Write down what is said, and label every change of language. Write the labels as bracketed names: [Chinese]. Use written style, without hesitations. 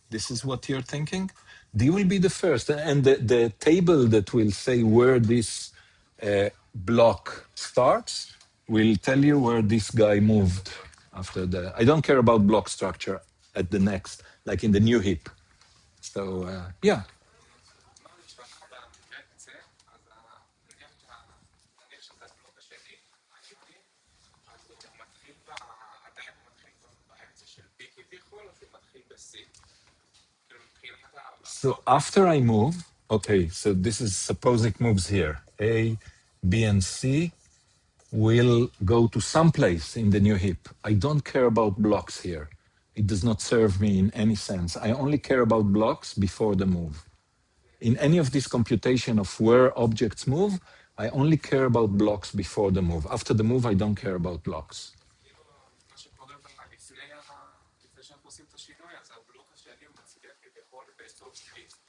[English] This is what you're thinking. D will be the first, and the table that will say where this block starts will tell you where this guy moved after the. I don't care about block structure at the next, like in the new heap. So yeah. [Hebrew] מה נשמע במקרה קצה, אז נניח שזה הבלוק השני, היהודי, אז הוא מתחיל עדיין הוא מתחיל באמצע של B כביכול, או שהוא מתחיל ב-C? כאילו מבחינת [English] So after I move, okay, so this is suppose it moves here. A, B, and C will go to some place in the new heap. I don't care about blocks here. It does not serve me in any sense. I only care about blocks before the move. In any of this computation of where objects move, I only care about blocks before the move. After the move, I don't care about blocks. [Hebrew] כאילו מה שקורה לפני שאנחנו עושים את השינוי, אז הבלוק השני הוא מצביע כביכול באזור שלי.